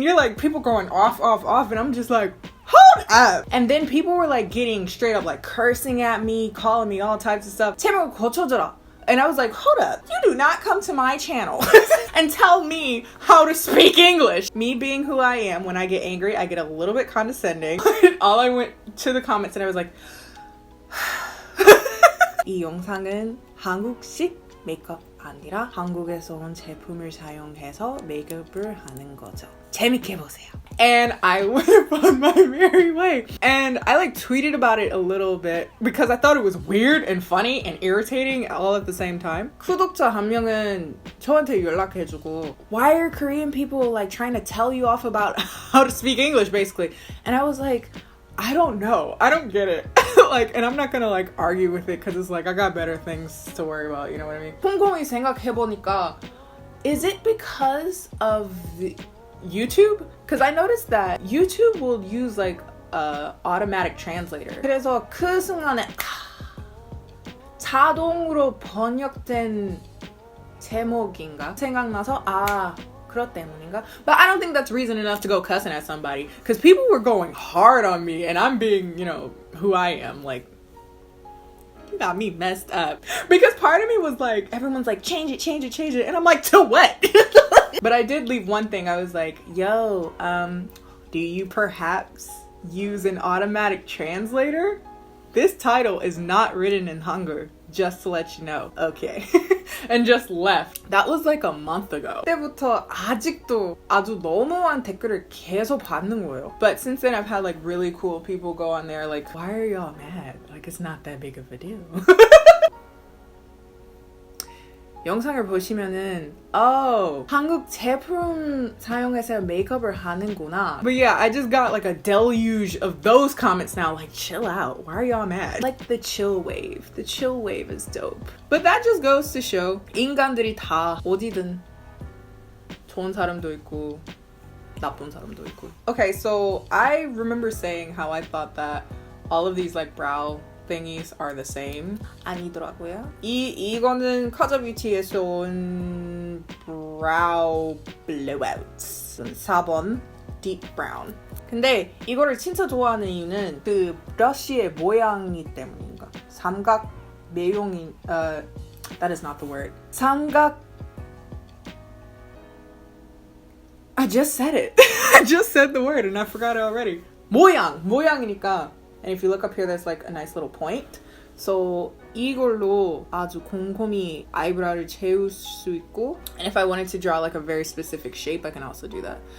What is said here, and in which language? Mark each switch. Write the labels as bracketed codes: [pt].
[en] You're like people going off and I'm just like hold up. And then people were like getting straight up like cursing at me, calling me all types of stuff. [ko] 제목 고쳐줘라. [en] And I was like, hold up, you do not come to my channel and tell me how to speak English. Me being who I am, when I get angry, I get a little bit condescending. All I went to the comments and I was like, [ko] 이 영상은 한국식 메이크업 아니라 한국에서 온 제품을 사용해서 메이크업을 하는 거죠. 재밌게 보세요. [en] And I went on my merry way. And I like tweeted about it a little bit because I thought it was weird and funny and irritating all at the same time. [ko] 구독자 한 명은 저한테 연락해주고, [en] why are Korean people like trying to tell you off about how to speak English basically? And I was like, I don't know. I don't get it. Like, and I'm not gonna like argue with it because it's like I got better things to worry about, you know what I mean? [ko] 곰곰이 생각해보니까, [en] is it because of the YouTube? Because I noticed that YouTube will use like a automatic translator. [ko] 그래서 그 순간에 자동으로 번역된 제목인가 생각나서 그것 때문인가? [en] But I don't think that's reason enough to go cussing at somebody because people were going hard on me and I'm being, you know, who I am. Like, you got me messed up. Because part of me was like, everyone's like, change it. And I'm like, to what? But I did leave one thing. I was like, yo, do you perhaps use an automatic translator? This title is not written in Hangul, just to let you know. Okay. And just left. That was like a month ago. [ko] 그때부터 아직도 아주 너무한 댓글을 계속 받는 거예요. [en] But since then I've had like really cool people go on there like, why are y'all mad? Like it's not that big of a deal. [ko] 영상을 보시면은 한국 제품 사용해서 메이크업을 하는구나. [en] But yeah, I just got like a deluge of those comments now. Like, chill out. Why are y'all mad? Like the chill wave. The chill wave is dope. But that just goes to show [ko] 인간들이 다 어디든 좋은 사람도 있고 나쁜 사람도 있고. [en] Okay, so I remember saying how I thought that all of these like brow thingies are the same. [ko] 아니더라고요. 이거는 KBeauty에서 온 brow blowouts 4번 deep brown. 근데 이거를 진짜 좋아하는 이유는 그 브러쉬의 모양이 때문인가? 삼각 매용이 [en] that is not the word. 삼각 I just said it. I just said the word and I forgot it already. [ko] 모양이니까. [en] And if you look up here, there's like a nice little point. So [ko] 이걸로 아주 곰곰이 아이브로우를 채울 수 있고, [en] and if I wanted to draw like a very specific shape, I can also do that.